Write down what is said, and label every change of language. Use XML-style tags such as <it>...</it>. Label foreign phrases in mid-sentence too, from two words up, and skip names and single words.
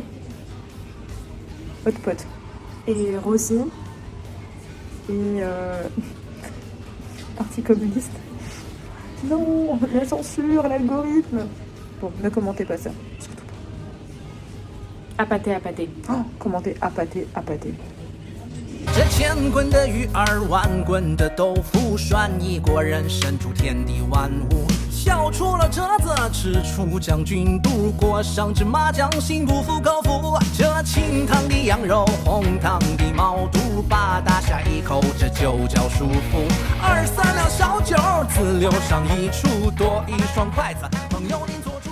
<en>Hot pot.</en> <fr>Et Rosie. Et Parti communiste. Non, la censure, l'algorithme. Bon, ne commentez pas ça. Surtout pas. Appâté, appâté. Oh, commentez appâté, appâté.</fr> <zh>这千滚的鱼儿，万滚的豆腐，涮一锅人参煮天地万物。笑出了折子，吃出将军肚，裹上芝麻酱，心不服口服。这清汤的羊肉，红汤的毛肚，把打下一口，这就叫舒服。2、3两小酒，自留上一处，多一双筷子，朋友邻。</zh>